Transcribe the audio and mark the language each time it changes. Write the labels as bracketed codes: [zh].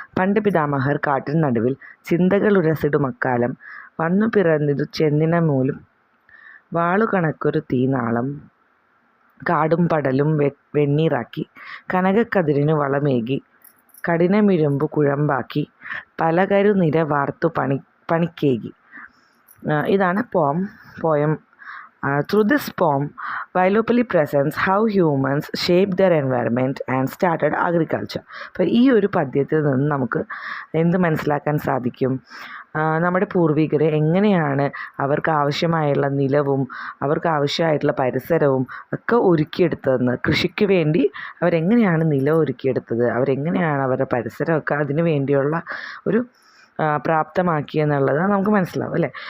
[ml] പണ്ട് പിതാമഹർ കാട്ടിൻ നടുവിൽ ചിന്തകൾ ഉരസിടും അക്കാലം വന്നു പിറന്നിതു ചെന്നിന മൂലും വാളു കണക്കൊരു തീനാളം കാടും പടലും വെണ്ണീറാക്കി കനകക്കതിരിനു വളമേകി കഠിനമിഴമ്പു കുഴമ്പാക്കി പലകരു നിര വാർത്തു പണിക്കേകി. ഇതാണ് poem. [en] Through this poem, Vailopalli presents how humans shaped their environment and started agriculture. [ml] അപ്പോൾ ഈ ഒരു പദ്യത്തിൽ നിന്ന് നമുക്ക് എന്ത് മനസ്സിലാക്കാൻ സാധിക്കും? നമ്മുടെ പൂർവികരെ എങ്ങനെയാണ് അവർക്ക് ആവശ്യമായുള്ള നിലവും അവർക്ക് ആവശ്യമായിട്ടുള്ള പരിസരവും ഒക്കെ ഒരുക്കിയെടുത്തതെന്ന്, കൃഷിക്ക് വേണ്ടി അവരെങ്ങനെയാണ് നിലം ഒരുക്കിയെടുത്തത്, അവരെങ്ങനെയാണ് അവരുടെ പരിസരമൊക്കെ അതിന് വേണ്ടിയുള്ള ഒരു പ്രാപ്തമാക്കിയെന്നുള്ളത് നമുക്ക് മനസ്സിലാവും അല്ലേ.